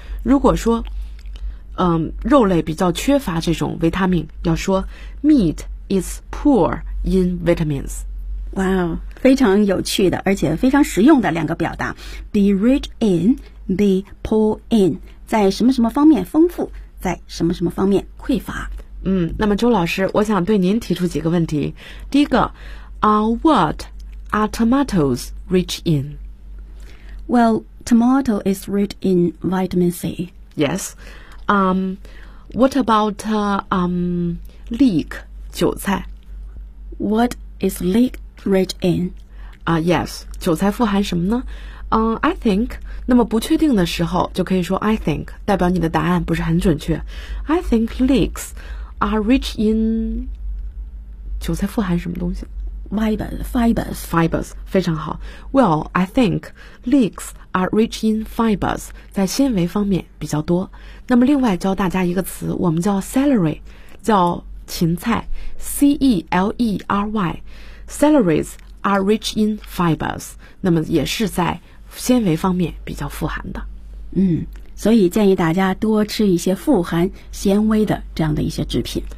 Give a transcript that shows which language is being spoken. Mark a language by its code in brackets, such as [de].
[zh] 如果说肉类比较缺乏这种维他命，要说 [en] meat is poor in vitamins。 [zh] 哇哦，非常有趣的而且非常实用的两个表达， [en] be rich in， be poor in， [zh] 在什么什么方面丰富，在什么什么方面匮乏。那么周老师，我想对您提出几个问题。第一个， [en] what are tomatoes rich in？ Well, tomato is rich in vitamin C. Yes. What about leek 韭菜？ What is leek rich in？ [zh] Yes, 韭菜富含什么呢？ [en] I think， [zh] 那么不确定的时候就可以说 I think， 代表你的答案不是很准确。 [en] I think leeks are rich in [zh] 韭菜富含什么东西？ [en] Fibers， [zh] 非常好。 [en] Well, I think leeks are rich in fibers， [zh] 在纤维方面比较多。那么另外教大家一个词，我们叫 celery， 叫芹菜， C-E-L-E-R-Y。 [en] Celeries are rich in fibers， [zh] 那么也是在纤维方面比较富含的。所以建议大家多吃一些富含纤维的这样的一些制品。